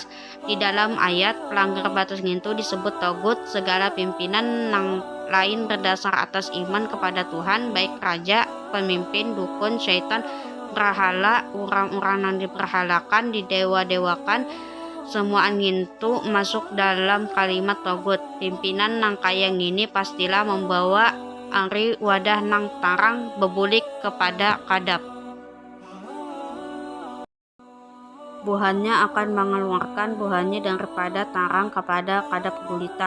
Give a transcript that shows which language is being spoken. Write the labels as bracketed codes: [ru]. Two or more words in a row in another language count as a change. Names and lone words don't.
[bjn] Di dalam ayat pelanggar batas itu disebut togut, segala pimpinan nang lain berdasar atas iman kepada Tuhan, baik raja, pemimpin, dukun, syaitan, berhala, orang-orang yang diperhalakan, didewa-dewakan, semua itu masuk dalam kalimat togut. Pimpinan nang kaya ngini pastilah membawa ari wadah nang tarang bebulik kepada kadap. Buhannya akan mengeluarkan buhannya daripada tarang kepada kadap gulita.